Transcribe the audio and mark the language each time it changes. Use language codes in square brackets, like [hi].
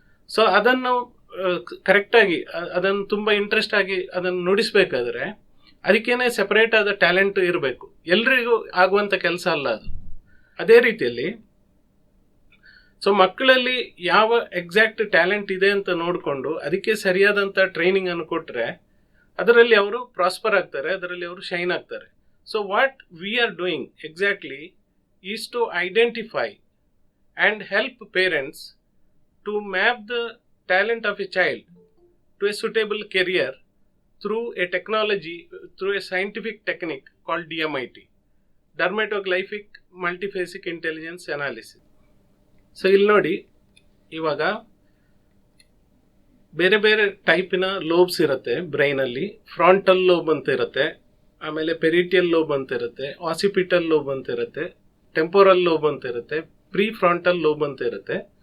[kn] So ಅದನ್ನು ಕರೆಕ್ಟಾಗಿ ಅದನ್ನು ತುಂಬ ಇಂಟ್ರೆಸ್ಟ್ ಆಗಿ ಅದನ್ನು ನುಡಿಸ್ಬೇಕಾದ್ರೆ ಅದಕ್ಕೇನೆ ಸೆಪರೇಟ್ ಆದ ಟ್ಯಾಲೆಂಟ್ ಇರಬೇಕು. ಎಲ್ರಿಗೂ ಆಗುವಂಥ ಕೆಲಸ ಅಲ್ಲ ಅದು. ಅದೇ ರೀತಿಯಲ್ಲಿ ಸೊ ಮಕ್ಕಳಲ್ಲಿ ಯಾವ ಎಕ್ಸಾಕ್ಟ್ ಟ್ಯಾಲೆಂಟ್ ಇದೆ ಅಂತ ನೋಡಿಕೊಂಡು ಅದಕ್ಕೆ ಸರಿಯಾದಂಥ ಟ್ರೈನಿಂಗ್ ಅನ್ನು ಕೊಟ್ಟರೆ ಅದರಲ್ಲಿ ಅವರು ಪ್ರಾಸ್ಪರ್ ಆಗ್ತಾರೆ, ಅದರಲ್ಲಿ ಅವರು ಶೈನ್ ಆಗ್ತಾರೆ. [en] So what we are doing exactly is to identify and help parents to map the talent of a child to a suitable career through a technology, through a scientific technique called DMIT, dermatoglyphic multiphasic intelligence analysis. [kn] So ಇಲ್ಲಿ ನೋಡಿ, ಇವಾಗ ಬೇರೆ ಬೇರೆ ಟೈಪಿನ lobes ಇರುತ್ತೆ ಬ್ರೈನಲ್ಲಿ. Frontal lobe ಅಂತ ಇರುತ್ತೆ, ಆಮೇಲೆ ಪೆರಿಟಿಯಲ್ ಲೋಬ್ ಅಂತ ಇರುತ್ತೆ, ಆಸಿಪಿಟಲ್ ಲೋಬ್ ಅಂತ ಇರುತ್ತೆ, ಟೆಂಪೋರಲ್ ಲೋಬ್ ಅಂತ ಇರುತ್ತೆ, ಪ್ರೀ ಫ್ರಾಂಟಲ್ ಲೋಬ್ ಅಂತ ಇರುತ್ತೆ.